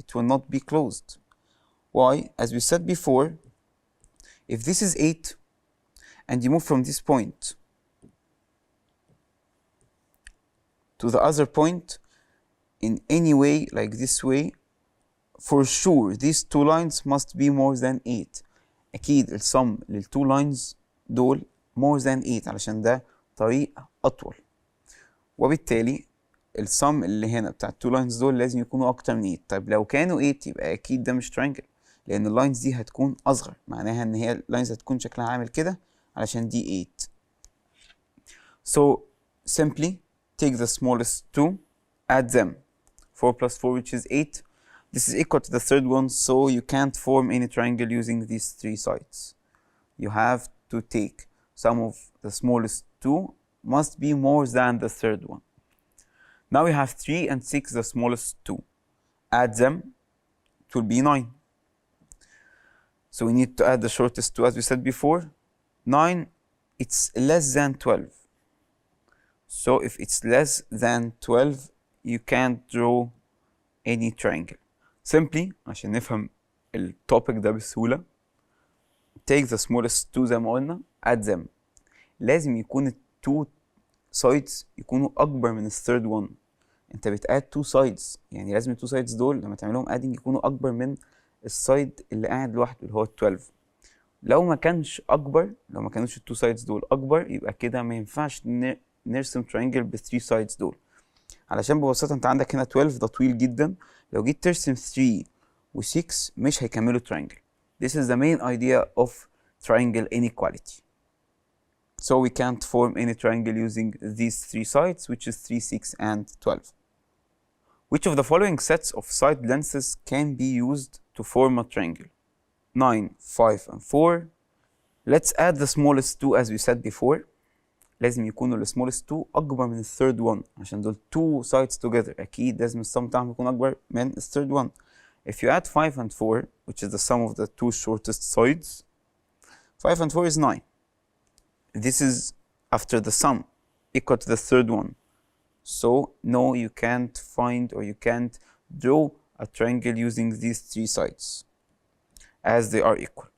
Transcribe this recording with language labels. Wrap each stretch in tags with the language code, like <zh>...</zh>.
<en>It will not be closed. Why? As we said before, if this is 8 and you move from this point to the other point in any way, like this way, for sure these two lines must be more than 8.</en> <ar>أكيد السم للتو</ar> <en>lines</en> <ar>دول</ar> <en>more than 8</en> <ar>علشان ده طريق أطول، وبالتالي السم اللي هنا بتاع التو لاينز دول لازم يكونوا أكتر من 8. طيب لو كانوا 8 يبقى أكيد ده مش ترينجل، لأن اللاينز دي هتكون أصغر، معناها إن هي اللاينز هتكون شكلها عامل كده علشان دي 8.</ar> <en>So simply take the smallest two, add them. 4 plus 4, which is 8. This is equal to the third one, so you can't form any triangle using these three sides. You have to take sum of the smallest two must be more than the third one. Now we have 3 and 6, the smallest two. Add them, it will be 9. So we need to add the shortest two, as we said before. 9, it's less than 12. So if it's less than 12, you can't draw any triangle. Simply</en> <ar>عشان نفهم التوبيك ده بسهولة،</ar> <en>take the smallest two</en> <ar>زي ما قلنا,</ar> <en>add them.</en> <ar>لازم يكون ال</ar> <en>two sides</en> <ar>يكونوا أكبر من ال</ar> <en>third one.</en> <ar>أنت بتadd</ar> <en>two sides،</en> <ar>يعني لازم ال two sides دول لما تعملهم</ar> <en>adding</en> <ar>يكونوا أكبر من السايد اللي قاعد لوحده اللي هو 12. لو ما كانش أكبر، لو ما كانوش ال</ar> <en>two sides</en> <ar>دول أكبر، يبقى كده ما ينفعش نرسم</ar> <en>triangle</en> <ar>ب 3</ar> <en>sides</en> <ar>دول. علشان ببساطة أنت عندك هنا 12 ده طويل جدا، لو جيت ترسم 3 و 6 مش هيكملوا</ar> <en>triangle. This is the main idea of triangle inequality. So we can't form any triangle using these three sides, which is 3, 6, and 12. Which of the following sets of side lengths can be used to form a triangle? 9, 5, and 4. Let's add the smallest two as we said before.</en> <ar>لازم يكونوا ال</ar> <en>smallest two</en> <ar>أكبر من ال</ar> <en>third one</en> <ar>عشان دول</ar> <en>two sides together.</en> <ar>أكيد لازم السم بتاعهم يكون أكبر من ال</ar> <en>third one. If you add 5 and 4, which is the sum of the two shortest sides, 5 and 4 is 9. This is after the sum equal to the third one. So no, you can't find or you can't draw a triangle using these three sides as they are equal.</en>